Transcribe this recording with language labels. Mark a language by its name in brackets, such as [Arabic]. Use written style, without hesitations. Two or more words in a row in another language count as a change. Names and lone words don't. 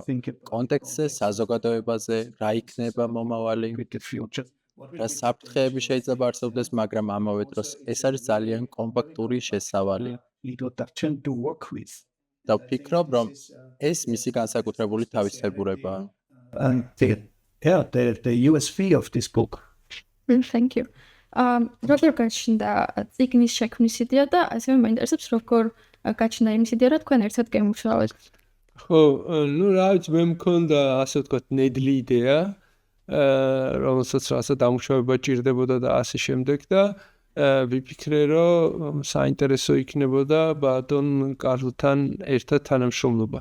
[Georgian] კონტექსტზე, საზოგადოებაზე, რა იქნება მომავალი, რა საფრთხეები შეიძლება არსებობდეს, მაგრამ ამავე დროს ეს არის ძალიან კომპაქტური შესავალი. და ვფიქრობ, რომ ეს მისი განსაკუთრებული თავისებურებაა. [English] Yeah, the USP of this book. Thank you. [Georgian] როგორ გაჩნდა წიგნის შექმნის იდეა და ასევე მაინტერესებს როგორ გაჩნდა იმის იდეა, რომ თქვენ ერთად გემუშავეთ. ხო, ну, რა ვიცი, მე მქონდა ასე ვთქვათ ნედლი იდეა, რომელსაც რაღაცა დამუშავება ჭირდებოდა და ასე შემდეგ და ვიფიქრე, რომ საინტერესო იქნებოდა ბატონ კარლთან ერთად თანამშრომლობა.